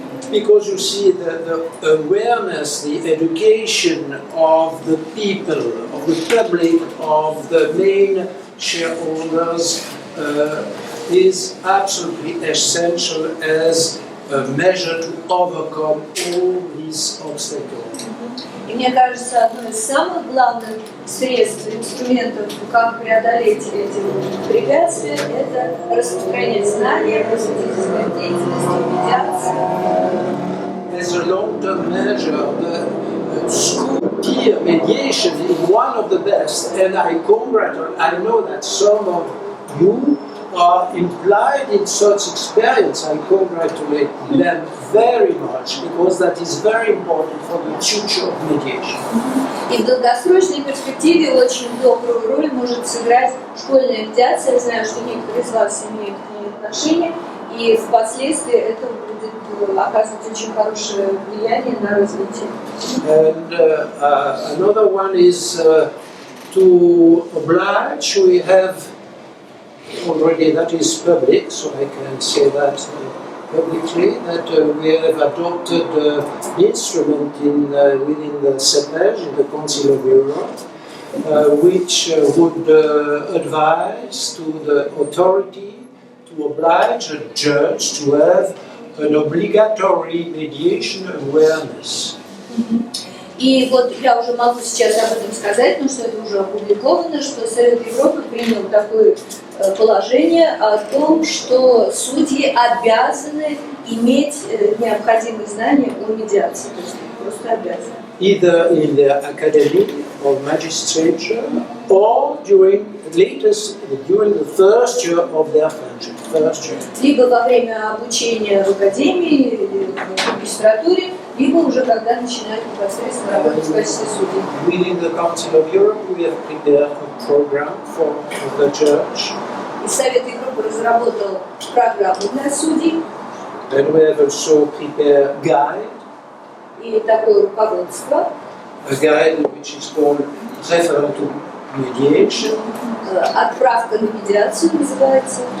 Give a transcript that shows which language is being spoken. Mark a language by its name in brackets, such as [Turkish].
[English] Because you see the awareness, the education of the people, of the public, of the main shareholders is absolutely essential as a measure to overcome all these obstacles. [Russian] И мне кажется, одно из самых главных средств, инструментов, как преодолеть эти препятствия, это распространять знания, просветительская деятельность, медиация. [English] As a long-term measure, the school peer mediation is one of the best, and I know that some of you are implied in such experience. I congratulate them very much, because that is very important for the future of mediation. [Russian] И в долгосрочной перспективе очень добрую роль может сыграть школьная медиация. Я знаю, что некоторые из вас имеют к ней отношение, и впоследствии это будет оказывать очень хорошее влияние на развитие. [English] And another one is to oblige. We have already, that is public, so I can say that publicly, that we have adopted an instrument within the CEPEJ, in the Council of Europe, which would advise to the authority to oblige a judge to have an obligatory mediation awareness. [Russian] И вот я уже могу сейчас об этом сказать, но что это уже опубликовано, что Совет Европы принял такое положение о том, что судьи обязаны иметь необходимые знания о медиации, то есть просто обязаны. [English] Either in the academy of magistrature or during the first year of their friendship. [Russian] Либо во время обучения в академии или в магистратуре, либо уже когда начинают непосредственно работать в качестве судей. [English] Within the Council of Europe, we have prepared a program for the judge. [Russian] И Совет Европы разработал программу для судей. [English] And we have also prepared a guide. [Russian] И такое руководство. [English] A guide which is called Referral to Mediation. [Russian] Отправка на медиацию называется.